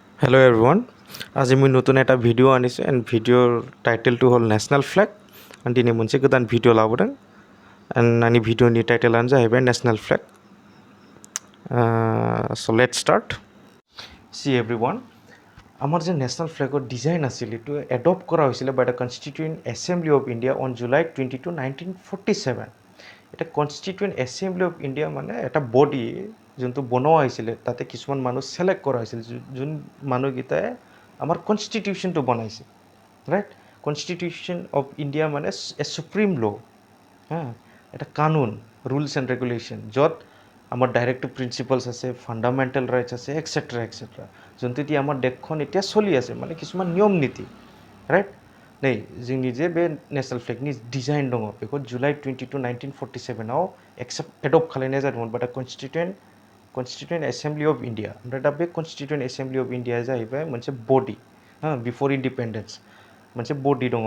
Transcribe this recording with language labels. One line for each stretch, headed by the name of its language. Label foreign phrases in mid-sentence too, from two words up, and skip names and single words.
English: Hello everyone.
Assamese: আজি মই নতুন এটা ভিডিও আনিছোঁ এণ্ড ভিডিওৰ টাইটেলটো হ'ল
English: national flag
Bodo: एन्ड दिनै मोनसे गोदान भिडिअ लाबोदों एन्ड आंनि भिडिअनि टाइटेलानो जाहैबाय
English: national flag so let's start see everyone
Assamese: আমাৰ যে নেশ্যনেল ফ্লেগৰ ডিজাইন আছিল এইটো এডপ্ট কৰা হৈছিলে
English: by the
Assamese: কনষ্টিটিউয়েণ্ট এছেম্বলি অফ ইণ্ডিয়া
English: on July
Assamese: 22, 1947 এটা কনষ্টিটিউয়েণ্ট এছেম্বলি অফ ইণ্ডিয়া মানে এটা বডি যোনটো বনোৱা হৈছিলে তাতে কিছুমান মানুহ সিলেক্ট কৰা হৈছিল যোন মানুহকেইটাই আমাৰ কনষ্টিটিউশ্যনটো বনাইছে
English: right constitution of
Assamese: ইণ্ডিয়া মানে
English: a supreme law
Assamese: এটা কানুন
English: rules and regulation
Assamese: য'ত আমাৰ
English: directive principles
Assamese: আছে
English: fundamental rights
Assamese: আছে এক্সেট্ৰা যোনটো এতিয়া আমাৰ দেশখন এতিয়া চলি আছে মানে কিছুমান নিয়ম নীতি ৰাইট
Bodo: नै जोंनि जे बे
English: national flagni design
Bodo: दङ बेखौ जुलाइ 22, 1947 एडप्ट खालामनाय जादोंमोन
English: by the
Bodo: कनस्टिट्युएन्ट एसेम्बलि अफ इन्डिया ओमफ्राय दा बे कनस्टिट्युएन्ट एसेम्बलि अफ इन्डिया जाहैबाय मोनसे बडि
English: before independence
Bodo: मोनसे बडि दङ